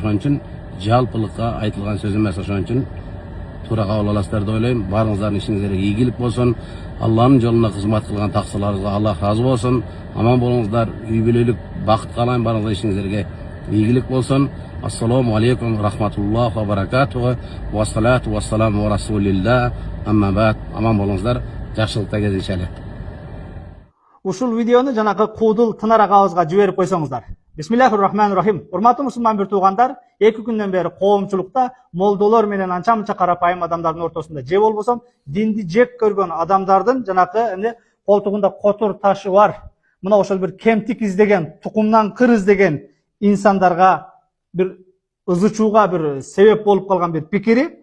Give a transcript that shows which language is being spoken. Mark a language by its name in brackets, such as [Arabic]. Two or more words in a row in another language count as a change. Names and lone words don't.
[Kyrgyz] Ошон үчүн жалпылыкка айтылган сөз эмес. Ошон үчүн туура кабыл аласыздар деп ойлойм. Баарыңыздардын ишиңиздерге ийгилик болсун. Алланын жолуна кызмат кылган таксыларыңызга Аллах разы болсун. Аман болуңуздар, үй бүлөлүк бакыт каалайм. Баарыңыздардын ишиңиздерге ийгилик болсун. [Arabic] السلام عليكم ورحمة الله وبركاته. والصلاة والسلام على رسول الله. أما بعد. [Kyrgyz] Aman bolуңуздар, жакшылыкта кездешели. Ушул видеону жанагы куудул тынарак абызга жиберип койсоңуздар. [Arabic] بسم الله الرحمن الرحيم. [Kyrgyz] Урматтуу мусулман бир туугандар, 2 күндөн бери коомчулукта молдолор менен анча-мынча карапайым адамдардын ортосунда же болбосом динди жек көргөн адамдардын жанагы колтугунда котур ташы бар. Мына ошол бир кемтик издеген, тукумдан кыр издеген инсандарга bir ызычууга bir себеп болуп калган bir пикири.